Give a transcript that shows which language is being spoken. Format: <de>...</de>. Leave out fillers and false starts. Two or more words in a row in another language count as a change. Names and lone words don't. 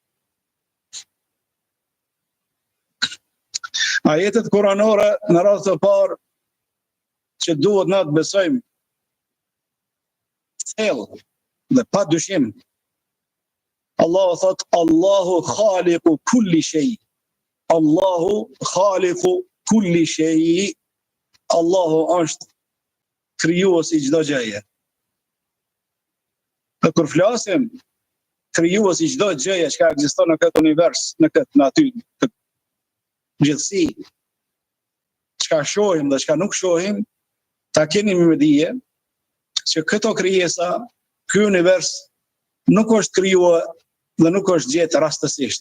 <sq>Ajetet kuranore në radhë të parë që duhet na të besojmë thellë dhe pa dyshim. Allahu thot:</sq> <ar>الله خالق كل شيء. الله خالق كل شيء.</ar> <sq>Allahu është krijuesi i çdo gjëje. Dhe kur flasim krijuesi i çdo gjëje që ekziston në këtë univers, në këtë natyrë, këtë gjithësi, çka shohim dhe çka nuk shohim, ta keni me dije që këto krijesa, ky univers nuk është krijuar dhe nuk është gjetë rastësisht.</sq>